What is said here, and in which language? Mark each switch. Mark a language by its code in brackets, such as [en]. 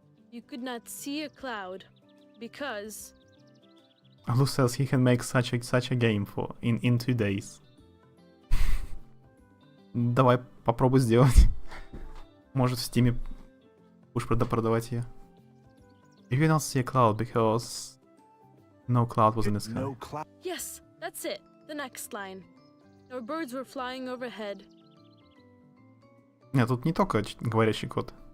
[en] You could not see a cloud, because... Lou says he can make such a game in 2 days. [ru] Давай попробуй сделать. Может в Steam будешь продавать ее. [en] You cannot see a cloud because no cloud was in the sky. No cloud. Yes, that's it. The next line. No birds were flying overhead. [ru] Нет, тут не только говорящий кот.